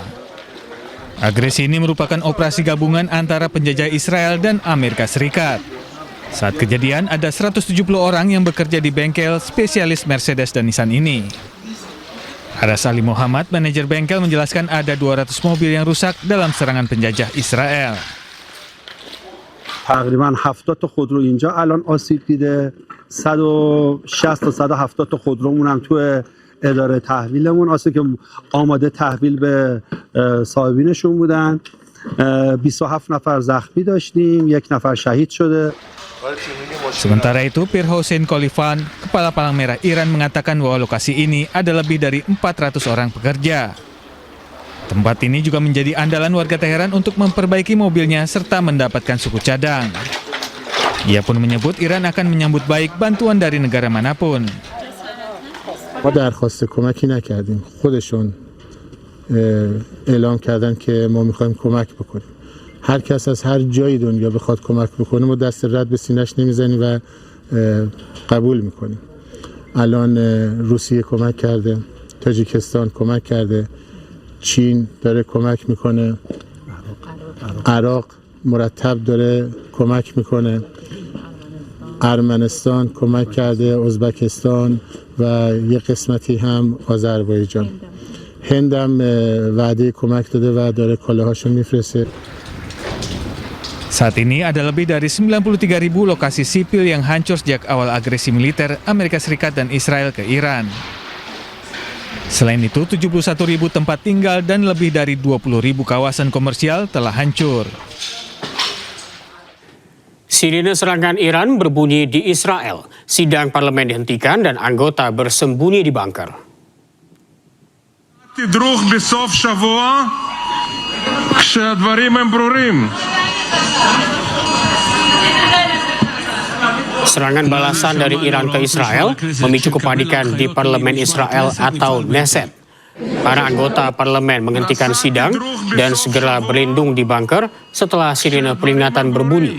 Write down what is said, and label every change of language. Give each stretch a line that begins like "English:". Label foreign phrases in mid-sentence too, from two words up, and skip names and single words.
Indonesian: Agresi ini merupakan operasi gabungan antara penjajah Israel dan Amerika Serikat. Saat kejadian, ada 170 orang yang bekerja di bengkel spesialis Mercedes dan Nissan ini. Aras Ali Muhammad, manajer bengkel, menjelaskan ada 200 mobil yang rusak dalam serangan penjajah Israel.
Persian: تقریبا 70 تا خودرو اینجا الان آسیب دیده 160 تا 170 تا خودرومون هم تو اداره تحویلمون آسیب که آماده تحویل به صاحبینشون بودن 27 نفر زخمی داشتیم 1 نفر شهید شده.
Indonesian: Sementara itu, Pir Hossein Khalifan, Kepala Palang Merah Iran, mengatakan bahwa lokasi ini ada lebih dari 400 orang pekerja. Tempat ini juga menjadi andalan warga Teheran untuk memperbaiki mobilnya serta mendapatkan suku cadang. Ia pun menyebut Iran akan menyambut baik bantuan dari negara manapun.
Persian: ما درخواست کمکی نکردیم. خودشون اعلام کردن که ما می‌خوایم کمک بکنیم. هر کس از هر جای دنیا بخواد کمک بکنه ما دست رد به سینه‌اش نمیزنیم و قبول می‌کنیم. الان روسیه کمک کرده، تاجیکستان کمک کرده. چین داره کمک میکنه، عراق مرتب داره کمک میکنه، ارمنستان کمک کرده، ازبکستان و یه قسمتی هم آذربایجان. هند هم وعده کمک داده و داره کالاهاشو میفرسته.
Indonesian: Saat ini ada lebih dari 93.000 lokasi sipil yang hancur sejak awal agresi militer Amerika Serikat dan Israel ke Iran. Selain itu, 71.000 tempat tinggal dan lebih dari 20.000 kawasan komersial telah hancur. Sirine serangan Iran berbunyi di Israel. Sidang parlemen dihentikan dan anggota bersembunyi di bunker.
Hebrew: תדרוך בסוף שבוע כשהדברים הם ברורים.
Indonesian: Serangan balasan dari Iran ke Israel memicu kepanikan di parlemen Israel atau Knesset. Para anggota parlemen menghentikan sidang dan segera berlindung di bunker setelah sirine peringatan berbunyi.